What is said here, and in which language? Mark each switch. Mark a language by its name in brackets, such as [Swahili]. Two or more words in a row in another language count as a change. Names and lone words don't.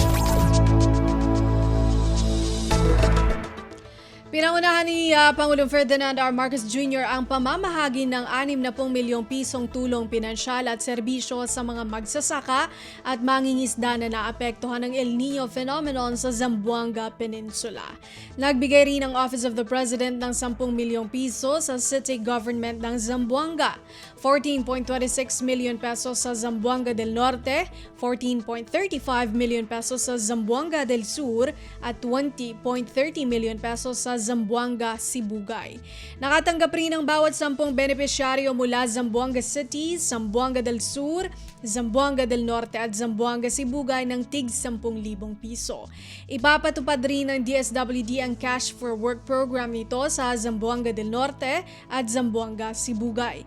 [Filipino] Pinangunahan ni Pangulong Ferdinand R. Marcos Jr. ang pamamahagi ng 60 milyong pisong tulong pinansyal at serbisyo sa mga magsasaka at mangingisda na naapektuhan ng El Niño phenomenon sa Zamboanga Peninsula. Nagbigay rin ang Office of the President ng 10 milyong piso sa [English] city government [Filipino] ng Zamboanga, 14.26 [English] million pesos [Filipino] sa Zamboanga del Norte, 14.35 [English] million pesos [Filipino] sa Zamboanga del Sur at 20.30 [English] million pesos [Filipino] sa Zamboanga, Sibugay. Nakatanggap rin ang bawat 10 benepisyaryo mula Zamboanga City, Zamboanga del Sur, Zamboanga del Norte at Zamboanga, Sibugay ng tig 10,000 piso. Ipapatupad rin ng DSWD ang Cash for Work program nito sa Zamboanga del Norte at Zamboanga, Sibugay.